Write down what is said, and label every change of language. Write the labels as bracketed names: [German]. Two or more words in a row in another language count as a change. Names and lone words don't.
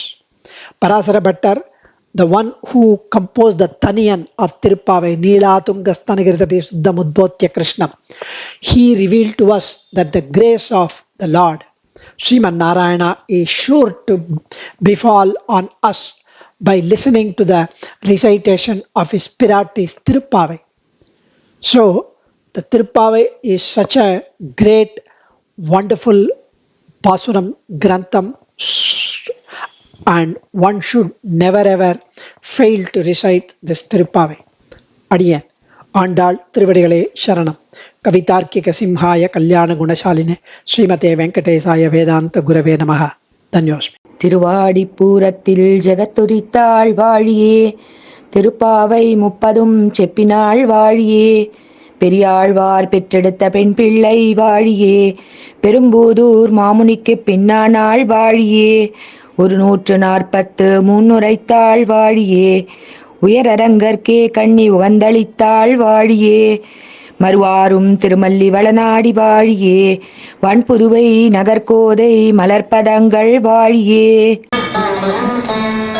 [English] Parasara Bhattar, the one who composed the Taniyan of Tiruppavai, [Sanskrit] नीला तुङ्गस्तनगिरितटी सुप्तमुद्बोध्य कृष्णम्, [English] he revealed to us that the grace of the Lord, Sriman Narayana, is sure to befall on us by listening to the recitation of his Pirati's Tiruppavai. So, the Tiruppavai is such a great, wonderful pasuram, grantham, and one should never ever fail to recite this Tiruppavai. [Tamil] அடியேன், ஆண்டாள் திருவடிகளே சரணம், [Sanskrit] कवितार्किकसिंहाय कल्याणगुणशालिने श्रीमते वेङ्कटेशाय वेदान्तगुरवे नमः. Dhanyosmi. [Tamil] திருவாடிப்பூரத்தில் ஜெகத்துதித்தாள் வாழியே, திருப்பாவை 30 செப்பினாள் வாழியே, பெரியாழ்வார் பெற்றெடுத்த பெண் பிள்ளை வாழியே, பெரும்பூதூர் மாமுனிக்கு பின்னானாள் வாழியே, 140 முன்னுரைத்தாள் வாழியே, உயரரங்கற்கே கண்ணி உகந்தளித்தாள் வாழியே, மறுவாரும் திருமல்லி வளநாடி வாழியே, வன்புதுவை நகர்கோதை மலர்ப்பதங்கள் வாழியே.